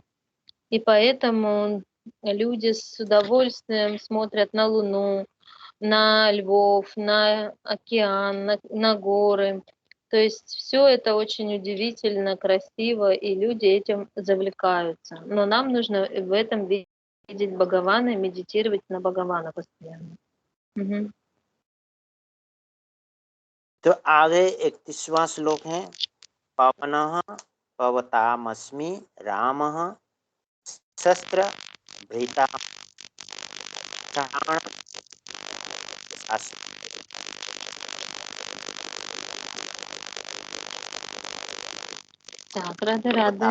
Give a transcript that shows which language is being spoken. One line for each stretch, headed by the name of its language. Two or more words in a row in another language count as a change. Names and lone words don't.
Russian: И поэтому люди с удовольствием смотрят на Луну, на львов, на океан, на горы. То есть все это очень удивительно, красиво, и люди этим завлекаются. Но нам нужно в этом видеть Бхагавана и медитировать на Бхагавана постоянно. Мгм.
Hindi: तो आगे 31वां श्लोक है,
Sanskrit: पवनः पवतामस्मि रामः शस्त्र भृता प्राण
Russian: Так,
Hindi: राधे राधे.